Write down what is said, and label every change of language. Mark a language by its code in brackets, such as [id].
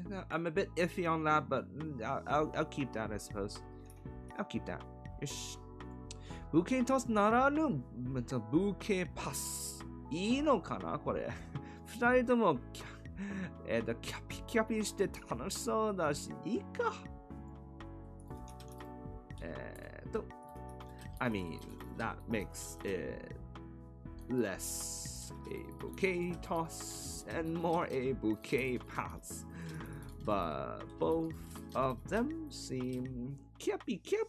[en] I'm a bit iffy on that, but I'll keep that, I suppose. I'll keep that. Bouquet Toss [ja] ならぬ、 [en] Bouquet Pass。 [ja] いいのかなこれ。二人ともキャピキャピして楽しそうだし、いいか。 [en] I mean, that makes it less a bouquet toss and more a bouquet pass. But both of them seem cappy.